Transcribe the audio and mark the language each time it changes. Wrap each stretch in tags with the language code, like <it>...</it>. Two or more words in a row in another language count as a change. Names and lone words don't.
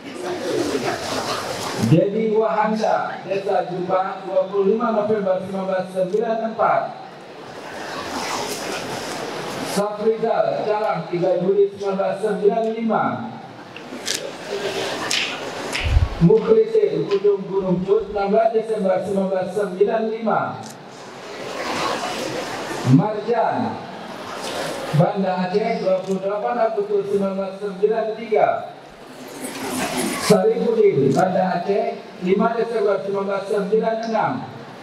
<id>Dedi Wahanda Desa Jumpah 25 November 1994. Safrizal Calang 3 Juli 1995. Mukhlisin Ujung Gunung Cut 16 Desember 1995. Marjan Banda Aceh 28 Agustus 1993. Saripudin Banda Aceh 5 Desember 1996.</id>